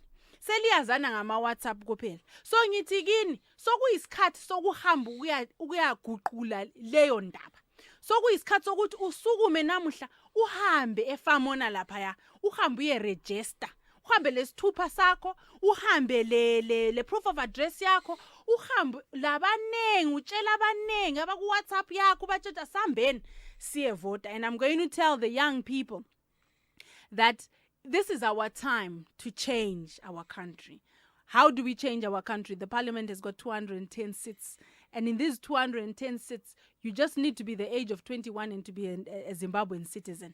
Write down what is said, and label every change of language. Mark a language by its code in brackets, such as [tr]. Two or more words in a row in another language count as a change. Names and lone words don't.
[nd] Seliyazana ngama WhatsApp kuphela. So ngithi kini sokuyisikhathi sokuhamba ukuyaguqula leyo ndaba. Sokuyisikhathi sokuthi usukume namuhla uhambe efamona lapha ya, uhambe uyeregister. Uhambe lesithupha sakho, uhambe le [en] proof of address [nd] yakho, uhambe labanengi utshela abanengi abaku WhatsApp yakho batshela sambeni siye vote. [en] And I'm going to tell the young people that this is our time to change our country. How do we change our country? The parliament has got 210 seats. And in these 210 seats, you just need to be the age of 21 and to be a Zimbabwean citizen.